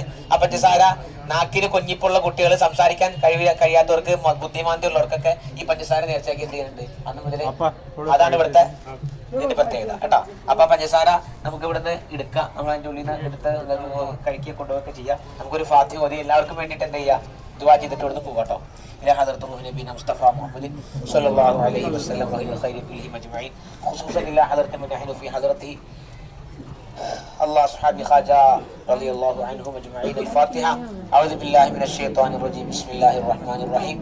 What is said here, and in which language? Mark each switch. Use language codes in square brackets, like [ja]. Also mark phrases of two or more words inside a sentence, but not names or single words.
[ml] ആ പഞ്ചസാര നാക്കിന് കൊഞ്ഞിപ്പുള്ള കുട്ടികൾ, സംസാരിക്കാൻ കഴിയാത്തവർക്ക്, ബുദ്ധിമാന്ദ്യമുള്ളവർക്കൊക്കെ ഈ പഞ്ചസാര നേർച്ചയാക്കി എന്ത് ചെയ്യുന്നുണ്ട് അന്ന് മുതലേ. അതാണ് ഇവിടുത്തെ ഇതിന്റെ പ്രത്യേകത കേട്ടോ. അപ്പൊ പഞ്ചസാര നമുക്ക് ഇവിടുന്ന് എടുക്കാം, നമ്മൾ അതിന്റെ ഉള്ളിൽ നിന്ന് എടുത്ത് കഴിക്കുക കൊണ്ടുപോയൊക്കെ ചെയ്യാം. നമുക്കൊരു ഫാത്തിഹ ഓതി എല്ലാവർക്കും വേണ്ടിയിട്ട് എന്ത് ചെയ്യാം, ദുആ ചെയ്തിട്ട് ഇവിടുന്ന് പോകട്ടോ. [ar] إلى حضرة نبينا مصطفى محمد صلى الله عليه وسلم وإلى الخير كلهم أجمعين، خصوصا إلى حضرة من نحن في حضرته الله أصحاب خواجة رضي الله عنهم أجمعين. الفاتحة. أعوذ بالله من الشيطان الرجيم. بسم الله الرحمن الرحيم.